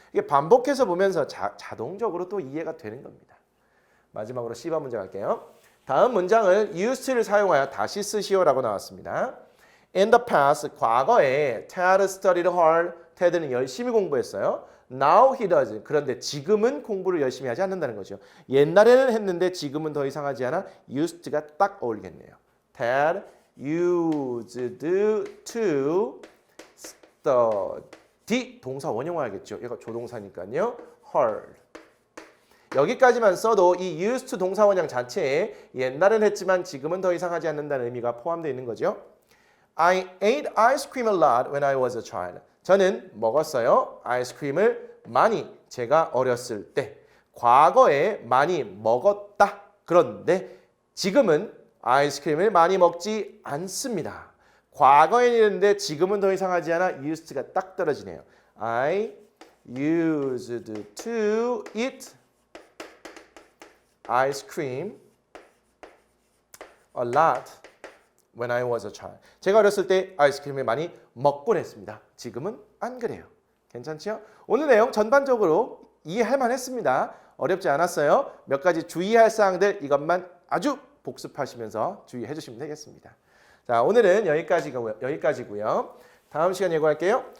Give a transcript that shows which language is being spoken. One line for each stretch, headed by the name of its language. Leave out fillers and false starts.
Korean: 이게 반복해서 보면서 자동적으로 또 이해가 되는 겁니다. 마지막으로 10번 문제 갈게요. 다음 문장을 used to를 사용하여 다시 쓰시오라고 나왔습니다.
English: In the past,
Korean: 과거에
English: Ted studied hard.
Korean: 테드는 열심히 공부했어요.
English: Now he does.
Korean: 그런데 지금은 공부를 열심히 하지 않는다는 거죠. 옛날에는 했는데 지금은 더 이상 하지 않아. used가 딱 어울리겠네요.
English: Ted used to study.
Korean: 동사 원형화하겠죠. 얘가 조동사니까요. hard. 여기까지만 써도 이 used to 동사 원형 자체에 옛날엔 했지만 지금은 더 이상 하지 않는다는 의미가 포함되어 있는 거죠.
English: I ate ice cream a lot when I was a child.
Korean: 저는 먹었어요. 아이스크림을 많이 제가 어렸을 때. 과거에 많이 먹었다. 그런데 지금은 아이스크림을 많이 먹지 않습니다. 과거에는 이랬는데 지금은 더 이상 하지 않아. used가 딱 떨어지네요.
English: I used to eat ice cream a lot when I was a child.
Korean: 제가 어렸을 때 아이스크림을 많이 먹곤 했습니다. 지금은 안 그래요. 괜찮죠? 오늘 내용 전반적으로 이해할 만했습니다. 어렵지 않았어요. 몇 가지 주의할 사항들 이것만 아주 복습하시면서 주의해 주시면 되겠습니다. 자, 오늘은 여기까지고요. 다음 시간 예고할게요.